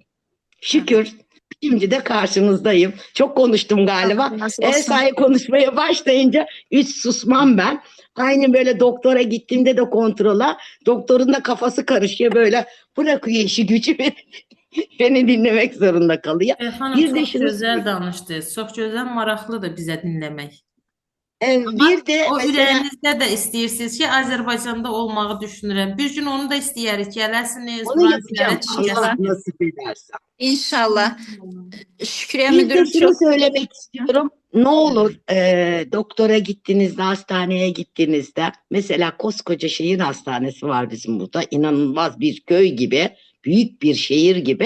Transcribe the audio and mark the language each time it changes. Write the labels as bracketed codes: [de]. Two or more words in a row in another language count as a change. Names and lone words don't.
[tr] Şükür şimdi de karşınızdayım. Çok konuştum galiba. Sahi konuşmaya başlayınca hiç susmam ben. Aynı böyle doktora gittiğimde de kontrola. Doktorun da kafası karışıyor böyle. Bırakıyor işi gücü beni dinlemek zorunda kalıyor. [az] Xanım, çox gözəl danışdınız. Çox gözəl, maraqlıdır bizə dinləmək. [tr] Bir de o mesela [az] ürəyinizdə də istəyirsiniz ki, Azərbaycanda olmağı düşünürəm. Bir gün onu da istəyərik, gələsiniz, onu buranı [tr] yapacağım. [az] ziyarət [tr] Allah [az] edəsiniz. [tr] nasip ederse. İnşallah. Şükriye Bir de müdürüm şunu çok söylemek istiyorum. Ne olur doktora gittiğinizde, hastaneye gittiğinizde mesela koskoca şehir hastanesi var bizim burada. İnanılmaz bir köy gibi, büyük bir şehir gibi.